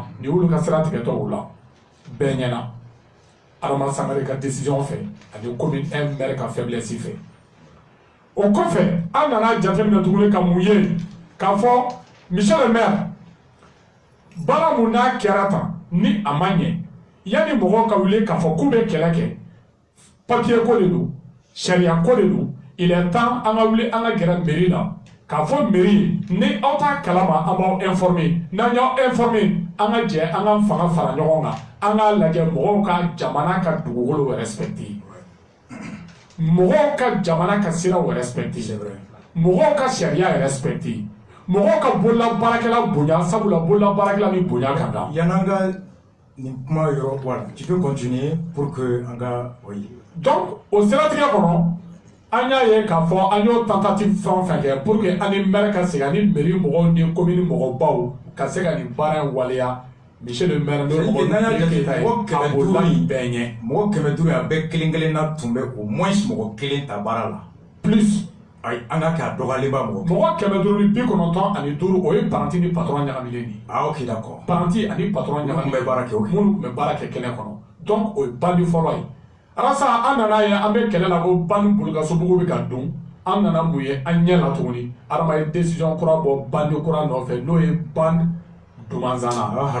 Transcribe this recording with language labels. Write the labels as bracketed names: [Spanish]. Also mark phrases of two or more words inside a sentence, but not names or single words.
[Bambara] nin y'olu ka sira tigɛtɔ o la bɛɛ ɲɛna Adama Sangare ka décision fɛ ani commune 1 maire ka faiblesse fɛ o kɔfɛ an nana jateminɛ tuguni ka mun ye k'a fɔ Michel [French] le maire [Bambara] baara mun n'a kɛra tan ni a ma ɲɛ yanni mɔgɔw ka wuli k'a fɔ k'u bɛ kɛlɛ kɛ papier ko de don sariya ko de don [French] il est temps [Bambara] an ka wuli an ka gɛrɛ mairie la k'a fɔ mairie ni aw t'a kalama an b'aw informer n'an y'aw informer an ka jɛ an ka fanga fara ɲɔgɔn kan an k'a lajɛ mɔgɔw ka jamana ka dugukolo respecter mɔgɔw ka jamana ka siraw respecter mɔgɔw ka sariya respecter mɔgɔw ka bolola baarakɛla bonya sabula bolola baarakɛla ni bonya ka kan yan'an ka nin kuma yɔrɔ [French] voilà tu peux continuer pour que [Bambara] an ka oui donc o siratigɛ kɔnɔ an y'a ye k'a fɔ an y'o tentative fɛn o fɛn kɛ [French] pour que [Bambara] an ni maire ka se ka ni mairie mɔgɔw ni commune mɔgɔbaw ka se ka nin baara in waleya Michel [French] le maire [Bambara] n'o mɔgɔ a bolola nin bɛɛ ɲɛ mɔgɔ 500 a bɛɛ kelen kelenna tun bɛ [French] au moins [Bambara] mɔgɔ kelen ta baara la plus ayi an ka kɛ a dɔgɔyalenba mɔgɔ 595 o ye paranti ni patron ɲagamilen de [French] ah ok d'accord [Bambara] paranti ani patron ɲagamilen minnu bɛ baara kɛ minnu tun bɛ baara kɛ kɛnɛ kɔnɔ donc o ye bandi fɔlɔ ye alasa an nana ye an bɛ kɛlɛ la ko bandi bolokasobugu bɛ ka dun an nana mun ye an ɲɛ la tuguni adama ye décision kura bɔ bandi kura nɔfɛ n'o ye bandi Dumanzana